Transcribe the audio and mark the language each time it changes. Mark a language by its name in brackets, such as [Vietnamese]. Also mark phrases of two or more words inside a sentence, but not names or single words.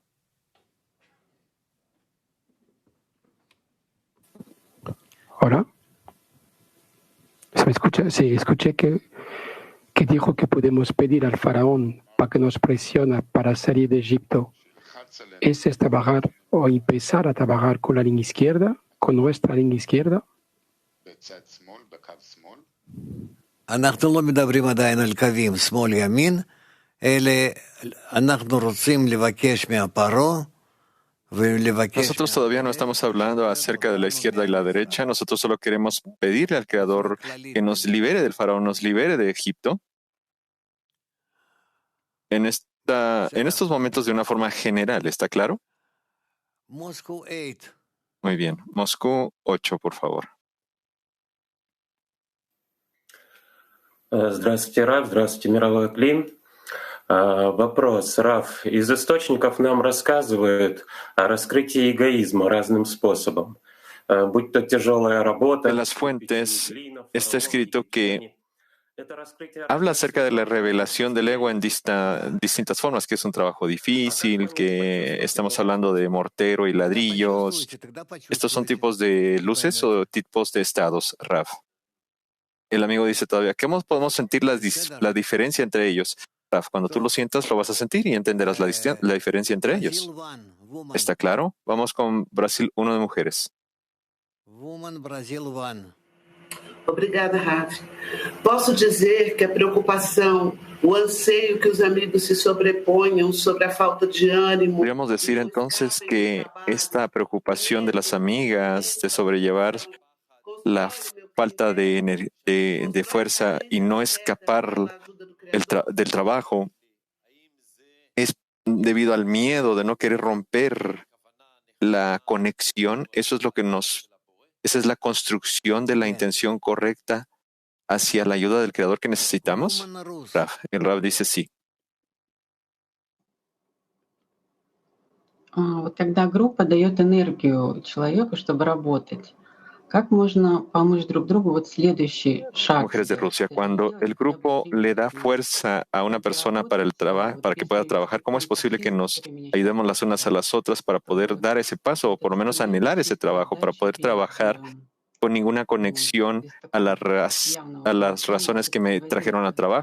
[Spanish] Hola. ¿Se me escucha? Sí, escuché que dijo que podemos pedir al faraón para que nos presione para salir de Egipto. ¿Ese es trabajar o empezar a trabajar con la línea izquierda, con nuestra línea izquierda? [Hebrew] אנחנו לא מדברים עדיין על קווים שמאל-ימין, אלא אנחנו רוצים לבקש מהפרעה [Spanish] Nosotros todavía no estamos hablando acerca de la izquierda y la derecha. Nosotros solo queremos pedirle al Creador que nos libere del faraón, nos libere de Egipto. En estos momentos de una forma general, ¿está claro? Muy bien. Moscú 8, por favor. [Russian] Здравствуйте, Рав. Здравствуйте, мировой клим. Вопрос, Раф. Из источников нам рассказывают о раскрытии эгоизма разным способом. Будь то тяжелая работа. [Spanish] En las fuentes está escrito que habla acerca de la revelación del ego en distintas formas, que es un trabajo difícil, que estamos hablando de mortero y ladrillos. ¿Estos son tipos de luces o tipos de estados, Raf? El amigo dice todavía, ¿cómo podemos sentir la diferencia entre ellos? Raf, cuando tú lo sientas, lo vas a sentir y entenderás la diferencia entre ellos. ¿Está claro? Vamos con Brasil 1 de mujeres. [Portuguese] Obrigada, Rav. Posso dizer que a preocupação, o anseio que os amigos se sobreponham sobre a falta de ânimo. [Spanish] Podríamos decir entonces que esta preocupación de las amigas de sobrellevar la falta de fuerza y no escapar del trabajo es debido al miedo de no querer romper la conexión. Eso es lo que esa es la construcción de la intención correcta hacia la ayuda del Creador que necesitamos. El Rav dice sí. [Russian] Вот когда группа дает энергию человеку, чтобы работать, как можно помочь друг другу? Вот следующий шаг. [Spanish] Mujeres de Rusia, cuando el grupo le da fuerza a una persona para que pueda trabajar, ¿cómo es posible que nos ayudemos las unas a las otras para poder dar ese paso o por lo menos anhelar ese trabajo, para poder trabajar con ninguna conexión a las razones que me trajeron al trabajo?